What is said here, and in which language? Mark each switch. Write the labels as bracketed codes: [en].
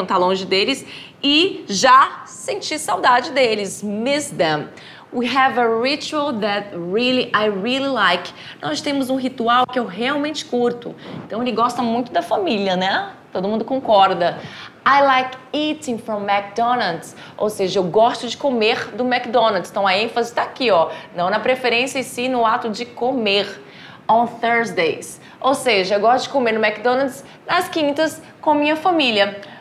[pt] Então tá longe deles e já sentir saudade deles, miss them. [en] We have a ritual that I really like. [pt] Nós temos um ritual que eu realmente curto. Então ele gosta muito da família, né? Todo mundo concorda. [en] I like eating from McDonald's. [pt] Ou seja, eu gosto de comer do McDonald's. Então a ênfase está aqui, ó. Não na preferência e sim no ato de comer. On Thursdays. Ou seja, eu gosto de comer no McDonald's nas quintas com minha família.